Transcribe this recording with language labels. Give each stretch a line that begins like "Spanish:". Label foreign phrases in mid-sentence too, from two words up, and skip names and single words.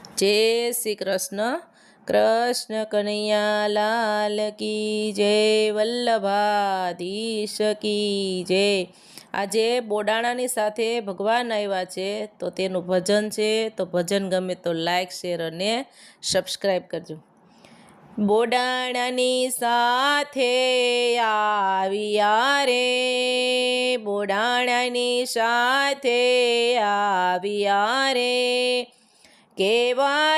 Hindi: जय श्री कृष्ण। कृष्ण कन्हैया लाल की जय, वल्लभाधीश की जय।
Gujarati: આજે બોડાણાની સાથે ભગવાન આવ્યા છે તો તેનું ભજન છે, તો ભજન ગમે તો
English: like share
Gujarati: અને સબસ્ક્રાઈબ કરજો। બોડાણાની સાથે આવ્યા રે, બોડાણાની સાથે આવ્યા રે, કેવા